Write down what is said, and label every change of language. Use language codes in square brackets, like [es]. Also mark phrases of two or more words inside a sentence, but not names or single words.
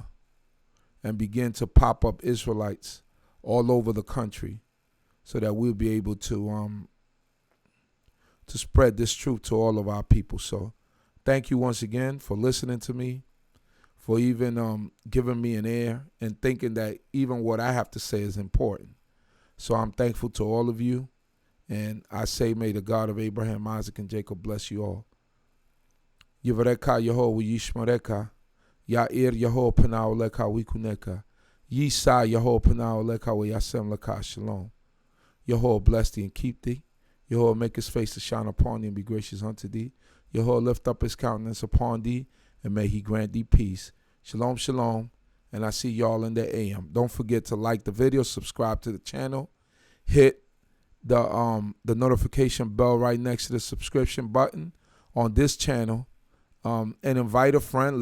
[en] And begin to pop up Israelites all over the country so that we'll be able to spread this truth to all of our people. So thank you once again for listening to me, for even giving me an ear and thinking that even what I have to say is important. So I'm thankful to all of you. And I say, may the God of Abraham, Isaac, and Jacob bless you all. [he] יברכך יהוה וישמרך. יאר יהוה פניו אליך ויחנך. ישא יהוה פניו אליך וישם לך שלום. [en] Yehovah bless thee and keep thee. Yehovah make his face to shine upon thee and be gracious unto thee. Yehovah lift up his countenance upon thee and may he grant thee peace. [he] שלום, שלום. [en] And I see y'all in the AM. Don't forget to like the video, subscribe to the channel, hit the notification bell right next to the subscription button on this channel, and invite a friend.